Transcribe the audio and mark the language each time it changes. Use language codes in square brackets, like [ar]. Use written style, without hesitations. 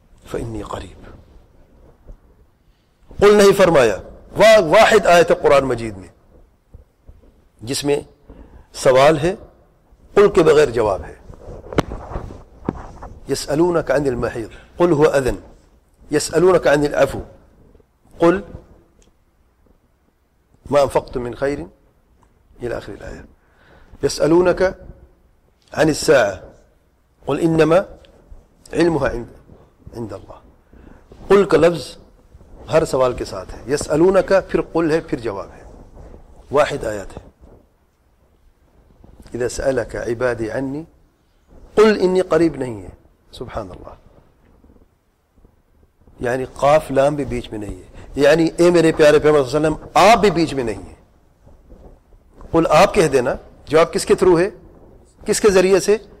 [ar] فَإِنِّي قَرِيبٌ، قل [ur] نہیں فرمایا، واحد آیت قرآن مجید میں جس میں سوال ہے، قل کے بغیر جواب ہے۔ [ar] يسألونك عن المحيض قل هو أذن يسألونك عن العفو قل ما أنفقتم من خير إلى آخر الآية. يسألونك عن الساعة قل إنما علمها عند الله. [ur] قل کا لفظ ہر سوال کے ساتھ ہے، یسألونک پھر قل ہے، پھر جواب ہے، واحد آیات ہے۔ [ar] اذا سألک عبادی عنی قل انی قریب [ur] نہیں ہے، سبحان اللہ، یعنی قاف لام بھی بیچ میں نہیں ہے، یعنی اے میرے پیارے پیغمبر صلی اللہ علیہ وسلم آپ بھی بیچ میں نہیں ہے۔ قل آپ کہہ دینا، جواب کس کے تھرو ہے، کس کے ذریعے سے؟